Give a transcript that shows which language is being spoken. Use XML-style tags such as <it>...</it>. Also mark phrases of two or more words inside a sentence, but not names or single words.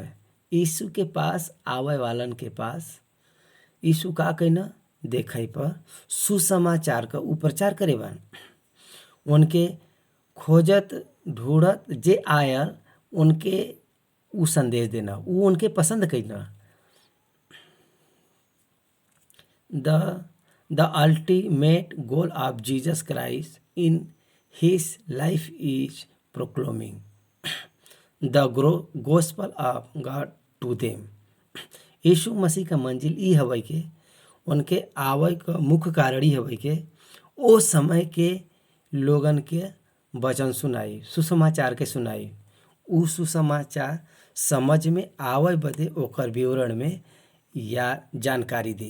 <bho>यीशु के पास आवे वालन के पास यीशु का कहना देखे पर सुसमाचार का उ प्रचार करे बा। उनके खोजत ढूंढत जे आयल उनके उ संदेश देना, उ उनके पसंद करना।</bho> <en>The ultimate goal of Jesus Christ in his life is proclaiming the gospel of God to them.</en> <bho>यीशु मसीह का मंजिल ई हवे के उनके आवे का मुख्य कारण ही हवे के ओ समय के लोगन के वचन सुनाई, सुसमाचार के सुनाई। उ सुसमाचार समझ में आवे बदे ओकर विवरण में या जानकारी दी।</bho>